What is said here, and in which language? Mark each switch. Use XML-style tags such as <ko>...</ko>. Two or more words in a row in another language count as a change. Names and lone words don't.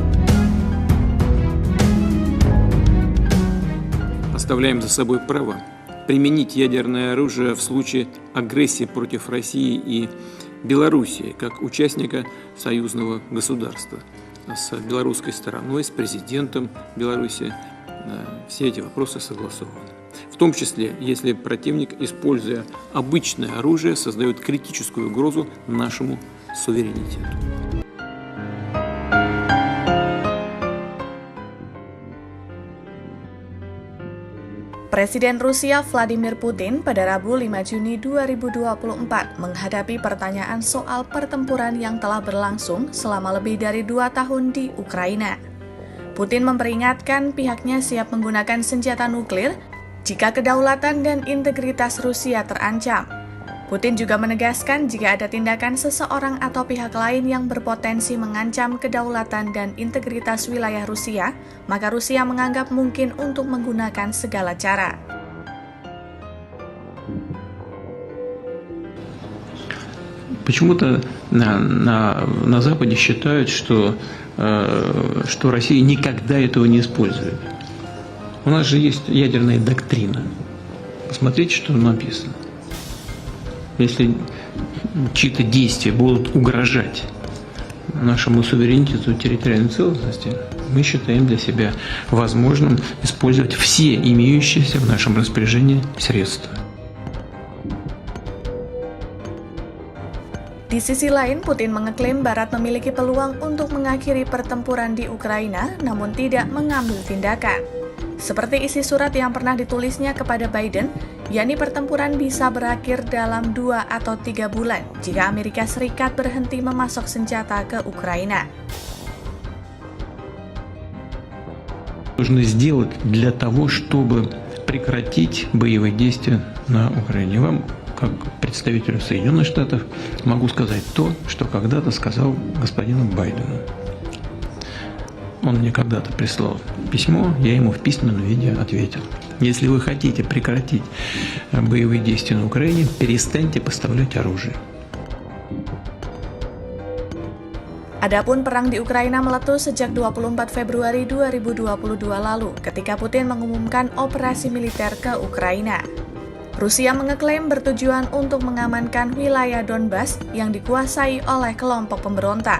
<ru>Оставляем за собой право применить ядерное оружие в случае агрессии против России и Белоруссии, как участника союзного государства. С белорусской стороной, с президентом Беларуси все эти вопросы согласованы. В том числе, если противник, используя обычное оружие, создает критическую угрозу нашему суверенитету.</ru> <id>Presiden Rusia Vladimir Putin pada Rabu 5 Juni 2024 menghadapi pertanyaan soal pertempuran yang telah berlangsung selama lebih dari 2 tahun di Ukraina. Putin memperingatkan pihaknya siap menggunakan senjata nuklir jika kedaulatan dan integritas Rusia terancam. Putin juga menegaskan jika ada tindakan seseorang atau pihak lain yang berpotensi mengancam kedaulatan dan integritas wilayah Rusia, maka Rusia menganggap mungkin untuk menggunakan segala cara.</id> <ru>Почему-то на Западе считают, что Россия никогда этого не использует. У нас же есть ядерная доктрина. Посмотрите, что написано. Если чьи-то действия будут угрожать нашему суверенитету и территориальной целостности, мы считаем для себя возможным использовать все имеющиеся в нашем распоряжении средства.</ru> <id>Di sisi lain, Putin mengeklaim Barat memiliki peluang untuk mengakhiri pertempuran di Ukraina, namun tidak mengambil tindakan. Seperti isi surat yang pernah ditulisnya kepada Biden, yakni pertempuran bisa berakhir dalam 2 atau 3 bulan jika Amerika Serikat berhenti memasok senjata ke Ukraina.</id> <ru>Нужно сделать для того, чтобы прекратить боевые действия на Украине. Вам, как представителю Соединенных Штатов, могу сказать то, что когда-то сказал господину Байдену. Он мне когда-то прислал письмо, я ему в письменном виде ответил. Если вы хотите прекратить боевые действия на Украине, перестаньте поставлять оружие.</ru> <id>Adapun perang di Ukraina meletus sejak 24 Februari 2022 lalu ketika Putin mengumumkan operasi militer ke Ukraina. Rusia mengeklaim bertujuan untuk mengamankan wilayah Donbas yang dikuasai oleh kelompok pemberontak.</id>